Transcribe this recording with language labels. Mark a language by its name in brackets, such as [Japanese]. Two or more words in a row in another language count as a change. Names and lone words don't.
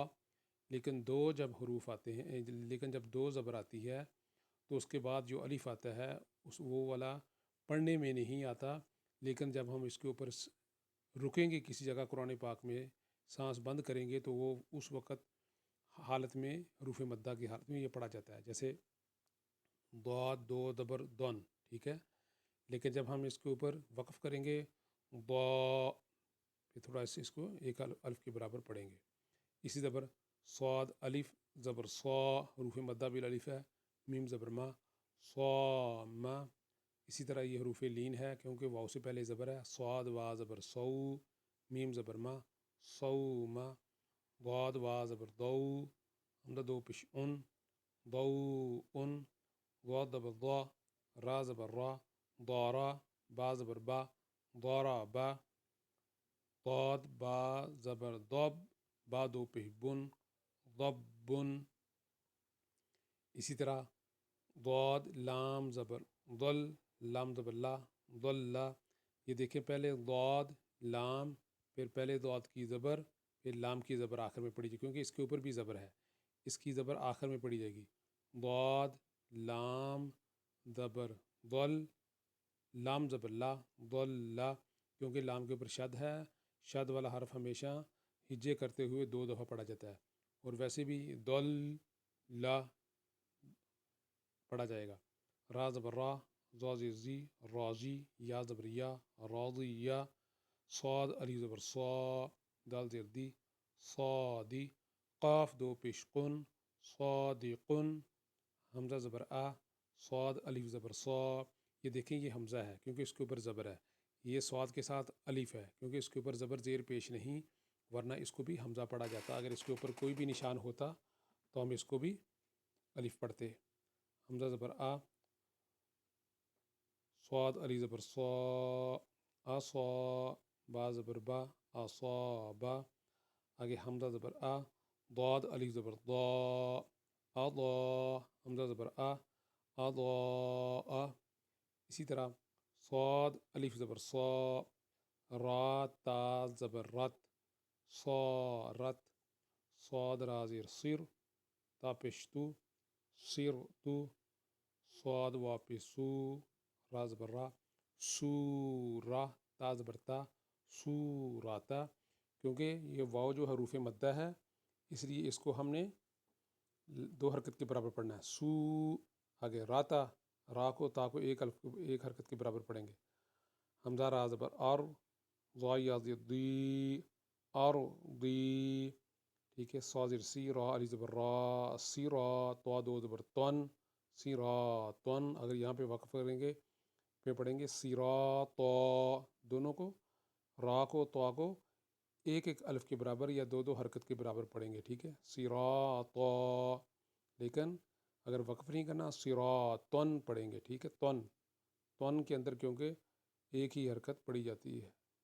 [Urdu] لیکن جب دو زبر آتی ہے تو اس کے بعد جو الف آتا ہے وہ والا پڑھنے میں نہیں آتا، لیکن جب ہم اس کے اوپر رکیں گے کسی جگہ قرآن پاک میں، سانس بند کریں گے تو وہ اس وقت حالت میں حروف مدہ کی حالت میں یہ پڑھا جاتا ہے، جیسے ضاد دو زبر دن، ٹھیک ہے۔ لیکن جب ہم اس کے اوپر وقف کریں گے ضا، پھر تھوڑا اس کو ایک الف کے برابر پڑھیں گے۔ اسی زبر صاد الف زبر صا، حروف مدہ بالالف ہے، میم زبر ما، صا ما۔ اسی طرح یہ حروف لین ہے کیونکہ واو سے پہلے زبر ہے، صاد وا زبر صو، میم زبر ما، صو ما، ضاد وا زبر ضو، حمزہ دو پیش ان، ضو ان، ضاد زبر ضا، را زبر را، ضارا، با زبر با، ضارا با، ضاد با زبر ضب، با دو پیش بن، ضبن۔ اسی طرح ضاد لام زبر ضل، لام زبر لا، ضلّا، یہ دیکھیں پہلے ضاد لام، پھر پہلے ضاد کی زبر، پھر لام کی زبر آخر میں پڑی جائے کیونکہ اس کے اوپر بھی زبر ہے، اس کی زبر آخر میں پڑی جائے گی، ضاد لام زبر ضل، لام زبر لا، ضلّا، کیونکہ لام کے اوپر شد ہے، شد والا حرف ہمیشہ ہجے کرتے ہوئے 2 دفعہ پڑھا جاتا ہے، اور ویسے بھی ضل لا پڑھا جائے گا۔ را زبر را، ضا زیر زی، راضی، یا زبر یا، راضیہ، صاد الف زبر صا، دال زیر دی، صادی، قاف دو پیش قن، صادقن، حمزہ زبر آ، صاد الف زبر صا، یہ دیکھیں یہ حمزہ ہے کیونکہ اس کے اوپر زبر ہے، یہ صاد کے ساتھ الف ہے کیونکہ اس کے اوپر زبر زیر پیش نہیں، ورنہ اس کو بھی حمزہ پڑھا جاتا، اگر اس کے اوپر کوئی بھی نشان ہوتا تو ہم اس کو بھی الف پڑھتے۔ حمزہ زبر آ، صاد الف زبر صا، آصا، با زبر با، آصابا، آگے حمزہ زبر آ، ضاد الف زبر ضا، اضا، حمزہ زبر آ، اضاء، اسی طرح صاد الف زبر صا، را تا زبر رت، صارت، صاد را زیر صر، تا پیش تو، صر تو، صاد واپس سو، را زبر را، سورہ، تا زبر تا، سوراتا، کیونکہ یہ واو جو حروف مدہ ہے اس لیے اس کو ہم نے دو حرکت کے برابر پڑھنا ہے، سو، آگے راتا، را کو تا کو ایک حرکت کے برابر پڑھیں گے، حمزہ را زبر اور، ضائی زیر دی، اور دی، ٹھیک ہے، صا زیر سی، را علی زبر را، سی را، تو دو زبر تن، سی را تن، اگر یہاں پہ وقف کریں گے پہ پڑھیں گے سیرا تو، دونوں کو را کو تو کو ایک ایک الف کے برابر یا دو دو حرکت کے برابر پڑھیں گے، ٹھیک ہے، سیرا تو، لیکن اگر وقف نہیں کرنا سیرا تن پڑھیں گے، ٹھیک ہے، تن، تن کے اندر کیونکہ ایک ہی حرکت پڑھی جاتی ہے۔